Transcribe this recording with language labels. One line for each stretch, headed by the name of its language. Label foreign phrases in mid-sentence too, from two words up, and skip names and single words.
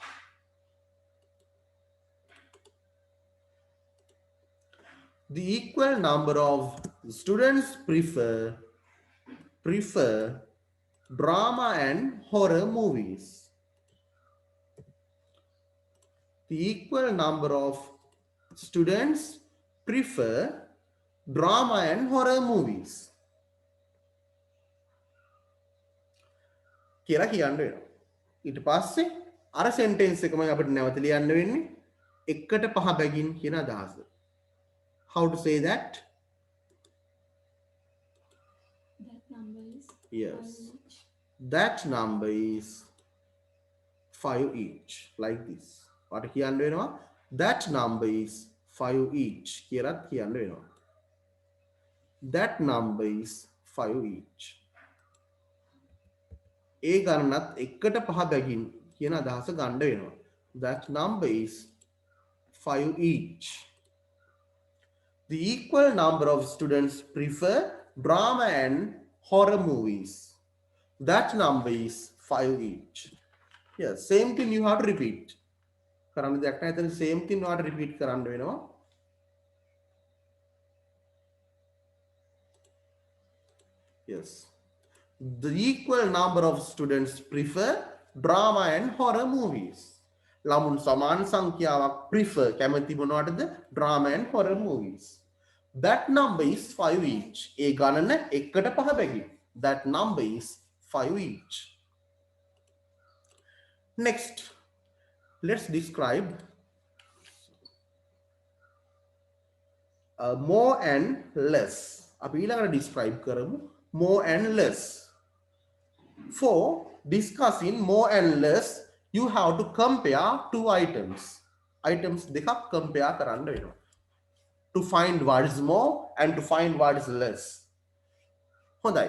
English: The equal number of students prefer drama and horror movies. The equal number of students prefer drama and horror movies.
Sinhala: කියලා කියන්න වෙනවා. ඊට පස්සේ අර sentence එකම අපිට නැවත ලියන්න වෙන්නේ එකට පහ බැගින් කියන අදහස.
English: How to say that? That number is Yes. 5 each. That number is 5 each. Like this.
Sinhala: වට කියන්න වෙනවා?
English: That number is 5 each.
Sinhala: කියලාත් කියන්න වෙනවා.
English: That number is 5 each.
Sinhala: ඒ ගණනත් එකට පහ බැගින් කියන අදහස ගන්න වෙනවා.
English: That number is 5 each. The equal number of students prefer drama and horror movies. That number is 5 each. Yeah, same thing you have to repeat.
Sinhala: කරන්න දෙයක් නැහැ. එතන
English: same thing
Sinhala: ඔයාලට repeat කරන්න වෙනවා.
English: Yes. The equal number of students prefer drama and horror movies.
Sinhala: ළමුන් සමාන සංඛ්‍යාවක් prefer කැමති මොනවටද?
English: Drama and horror movies. That number is 5 each.
Sinhala: ඒ ගණන එකට පහ බැගින්.
English: That number is 5 each. Next, let's describe more and less.
Sinhala: අපි ඊළඟට describe කරමු
English: more and less. For discussing more and less, you have to compare two items.
Sinhala: Items දෙකක් compare කරන්න වෙනවා.
English: To find what is more and to find what is less.
Sinhala: හොඳයි.